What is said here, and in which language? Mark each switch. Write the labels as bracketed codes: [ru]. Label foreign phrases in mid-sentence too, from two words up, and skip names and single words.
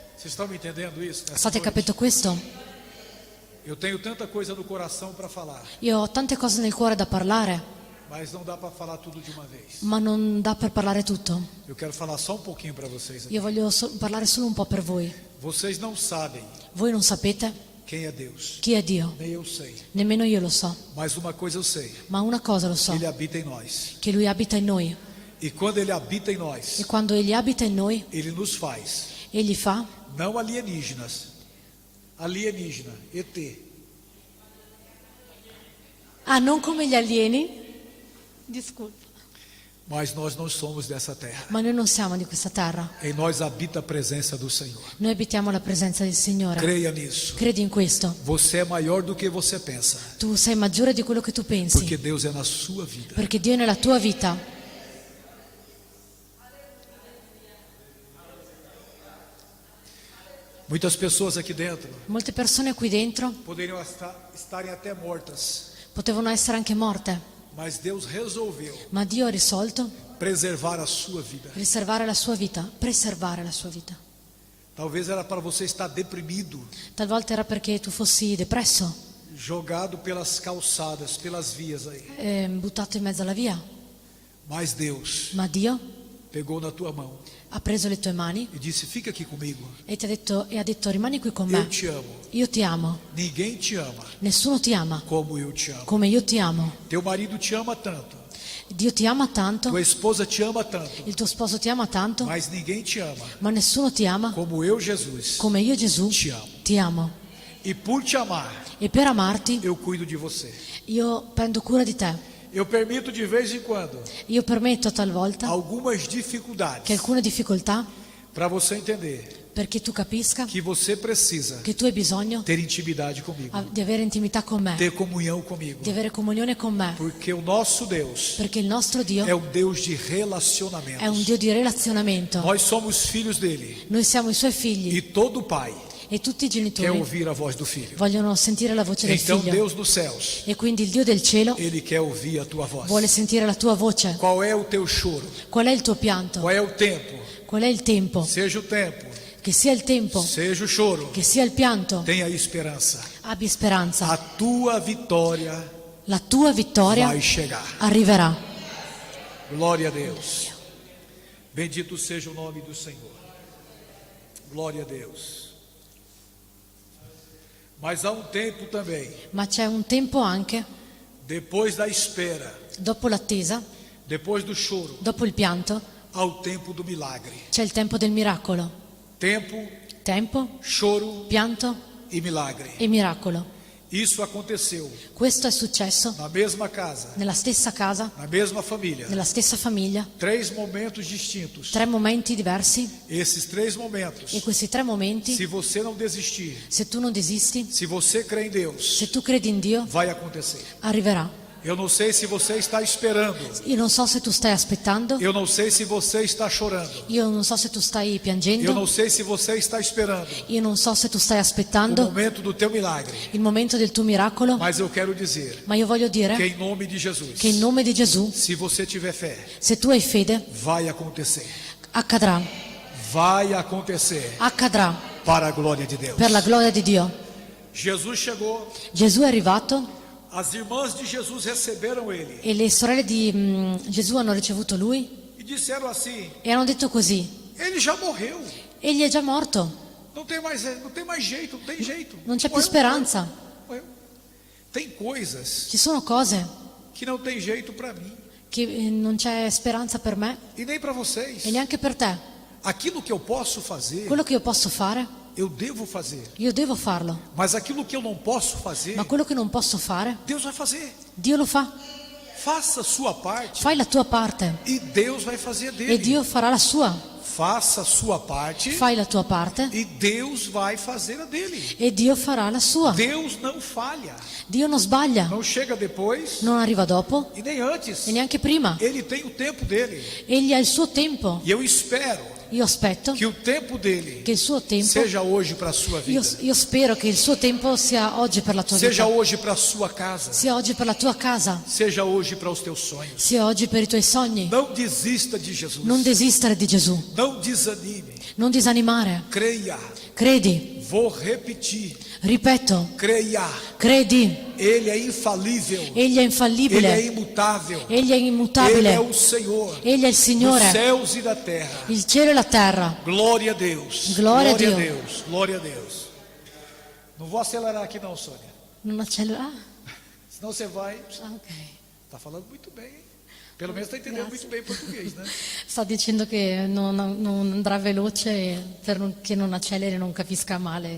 [pt] Vocês estão me entendendo isso? Nessa [it] State [pt] noite? [it] capendo questo? [pt] Eu tenho tanta coisa no coração para falar, [it] Io ho tante cose nel cuore da parlare, [pt] mas não dá para falar tudo de uma vez. [it] ma non dà per parlare tutto. [pt] Eu quero falar só um pouquinho para vocês aqui. [it] Io voglio parlare solo un po' per voi. [pt] Vocês não sabem [it] Voi non sapete [pt] quem é Deus, [it] chi è Dio, [pt] nem eu sei. [it] nemmeno io lo so, [pt] Mas uma coisa eu sei, [it] ma una cosa lo so, [pt] Ele habita em nós. [it] che Lui abita in noi. [pt] E quando Ele habita em [it] E [pt] nós, [it] quando Egli abita in noi, [pt] Ele nos faz, [it] Egli fa [pt] não alienígenas, alienígena, ET, [it] non come gli alieni, discolpa, [pt] mas nós não somos dessa terra. [it] ma noi non siamo di questa terra. [pt] Em nós habita a presença do Senhor. [it] Noi abitiamo la presenza del Signore. [pt] Creia nisso. [it] Credi in questo. [pt] Você é maior do que você pensa, [it] Tu sei maggiore di quello che tu pensi, [pt] porque Deus é na sua vida. [it] perché Dio è nella tua vita. [pt] Muitas pessoas aqui dentro [it] Molte persone qui dentro [pt] poderiam estarem até mortas, [it] potevano essere anche morte, [pt] mas Deus resolveu [it] ma Dio ha risolto [pt] preservar a sua vida. [it] riservare la sua vita, preservare la sua vita. [pt] Talvez era para você estar deprimido, [it] Talvolta era perché tu fossi depresso, [pt] jogado pelas calçadas, pelas vias aí. [it] buttato in mezzo alla via, [pt] Mas Deus [it] ma Dio [pt] pegou na tua mão [it] ha preso le tue mani [pt] e disse: fica aqui comigo. [it] e ha detto rimani qui con [pt] Eu [it] me, [pt] te amo. [it] io ti amo, [pt] Ninguém te ama [it] nessuno ti ama [pt] como eu te amo. [it] come io ti amo. [pt] Teu marido te ama tanto, [it] Dio ti ama tanto, [pt] tua esposa te ama tanto, [it] il tuo sposo ti ama tanto, [pt] mas ninguém te ama [it] ma nessuno ti ama [pt] como eu, Jesus, [it] come io Gesù [pt] te amo. [it] ti amo. [pt] E por te amar, [it] E per amarti [pt] eu cuido de você. [it] io prendo cura di te. [pt] Eu permito de vez em quando [it] Io permetto talvolta [pt] algumas [it] che [pt] dificuldades [it] alcune difficoltà, [pt] para você entender [it] perché tu capisca [pt] que você precisa [it] che tu hai bisogno [pt] ter intimidade comigo, [it] di avere intimità con me, [pt] ter comunhão comigo, [it] di avere comunione con me, [pt] porque o nosso Deus [it] perché il nostro Dio [pt] é um Deus de [it] è un [pt] relacionamentos. [it] Dio di relazionamento. [pt] Nós somos filhos dele [it] Noi siamo i suoi figli [pt] e todo pai [it] e tutti i [pt] quer [it] genitori [pt] ouvir a voz do filho. [it] vogliono sentire la voce del [pt] Então [it] figlio. [pt] Deus dos céus, [it] E quindi il Dio del cielo [pt] ele quer ouvir a tua voz. [it] vuole sentire la tua voce. [pt] Qual é o teu choro? [it] Qual è il tuo pianto? [pt] Qual é o tempo? [it] Qual è il tempo? [pt] Seja o tempo, [it] Che sia il tempo, [pt] seja o choro, [it] che sia il pianto, [pt] tenha esperança. [it] abbi speranza. [pt] A tua vitória [it] La tua vittoria [pt] vai chegar. [it] arriverà. [pt] Glória a Deus. Bendito seja o nome do Senhor. Glória a Deus. Mas há um tempo também, [it] Ma c'è un tempo anche, [pt] depois da espera, [it] dopo l'attesa, [pt] depois do choro, [it] dopo il pianto, [pt] há o tempo do milagre. [it] c'è il tempo del miracolo. [pt] Tempo, [it] Tempo, [pt] choro [it] pianto [pt] e milagre. [it] e miracolo. [pt] Isso aconteceu [it] Questo è successo [pt] na mesma casa, [it] nella stessa casa, [pt] na mesma família. [it] nella stessa famiglia. [pt] 3 momentos distintos. [it] 3 momenti diversi, [pt] Esses 3 momentos, [it] e questi 3 momenti, [pt] se você não desistir, [it] se tu non desisti, [pt] se você crê em Deus, [it] se tu credi in Dio, [pt] vai acontecer. [it] arriverà. [pt] Eu não sei se você está esperando. [it] Io non so se tu stai aspettando, [pt] Eu não sei se você está chorando. [it] io non so se tu stai [pt] Eu [it] piangendo, [pt] não sei se você está esperando [it] io non so se tu stai [pt] o [it] aspettando [pt] momento do teu milagre. [it] il momento del tuo miracolo, [pt] Mas eu quero dizer [it] ma io voglio [pt] que [it] dire [pt] em nome de Jesus, [it] che in nome di Gesù, [pt] se você tiver fé, [it] se tu hai fede, [pt] vai acontecer. [it] accadrà, [pt] Vai acontecer [it] accadrà [pt] para a glória de Deus. [it] per la gloria di Dio. [pt] Jesus chegou, [it] Gesù è arrivato [pt] as irmãs de Jesus receberam ele [it] e le sorelle di Gesù hanno ricevuto lui [pt] e disseram assim: [it] e hanno detto così: [pt] ele já morreu. [it] egli è già morto, [pt] Não tem mais jeito, não tem jeito. [it] non c'è più [pt] Morreu, [it] speranza. [pt] morreu. Tem coisas [it] Ci sono cose [pt] que não tem jeito para mim [it] che non c'è speranza per me [pt] e nem para vocês. [it] e neanche per te. [pt] Aquilo que eu posso fazer, [it] Quello che io posso fare, [pt] eu devo fazer. [it] io devo farlo, [pt] Mas aquilo que eu não posso fazer, [it] ma quello che non posso fare, [pt] Deus vai fazer. [it] Dio lo fa. [pt] Faça a sua parte [it] Fai la tua parte [pt] e Deus vai fazer a dele. [it] e Dio farà la sua. [pt] Faça a sua parte [it] Fai la tua parte [pt] e Deus vai fazer a dele. [it] e Dio farà la sua. [pt] Deus não falha. [it] Dio non sbaglia, [pt] Não chega depois [it] non arriva dopo [pt] e nem antes. [it] e neanche prima. [pt] Ele tem o tempo dele. [it] Egli ha il suo tempo. [pt] E eu espero [it] Io aspetto [pt] que o tempo dele [it] che il suo tempo, [pt] seja hoje para a sua vida. [it] io spero che il suo tempo sia oggi per la tua [pt] Seja [it] vita, [pt] hoje para a sua casa. [it] sia oggi per la tua casa, [pt] Seja hoje para os teus sonhos. [it] sia oggi per i tuoi sogni. [pt] Não desista de Jesus. [it] Non desistere di Gesù, [pt] Não desanime. [it] non disanimare, [pt] Creia. [it] Credi, [pt] Vou repetir. [it] ripeto, [pt] Creia. [it] credi. [pt] Ele é infalível. [it] Egli è [pt] Ele é [it] infallibile, [pt] imutável. [it] Egli è [pt] Ele [it] immutabile, [pt] é o Senhor [it] Egli è il [pt] dos [it] Signore, [pt] céus e da terra. [it] il cielo e la terra. [pt] Glória a Deus. Glória a Glória a [it] Dio. [pt] Deus. Glória a Deus. Não vou acelerar aqui não, Sônia. [it] Non accelera? [pt] Senão você vai. Ah, ok. Tá falando muito bem, hein? Pelo menos está entendendo muito bem português, né? [it] Sta dicendo che non andrà veloce che non acceleri e non capisca male.